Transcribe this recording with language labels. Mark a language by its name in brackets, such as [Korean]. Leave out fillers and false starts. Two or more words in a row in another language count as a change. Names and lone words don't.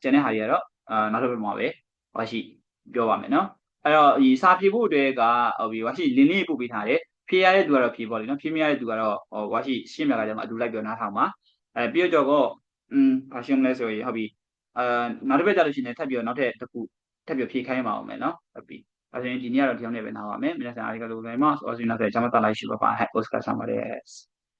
[Burmese] န်တဲ့ဟာတွေကတော့နောက်တစ်ပတ်မှာပဲဝါရှိပြောပါမယ်နော်အဲ့တော့ဒီစာဖြေဖို့အတွက်ကဟုတ်ပြီဝါရှိလင်းလေးပို့ပေးထားတယ်ဖြေရတဲ့သူကတော့ဖြေပေါ့လေနော်ဖြေမရတဲ့သူကတော့ဝါရှိရှင်းပြတာကြမှာအတူလိုက်ပြောနားထောင်ပါပြီးတော့ဘာရှင်းမလဲဆိုရင်ဟုတ်ပြီနောက်တစ်ပတ်ကြလို့ရှိရင်ထပ်ပြီးတော့နောက်ထပ်တစ်ခုထပ်ပြီးဖြေခိုင်းပါအောင်မယ်နော်ဟုတ်ပြီအဲဒါဆိုရင်ဒီနေ့ကတော့ဒီအောင်နဲ့ပဲနားပါမယ် [Japanese] 皆さんありがとうございます。おやすみなさい。じゃあまた来週。バイバイ。はい、お疲れ様です。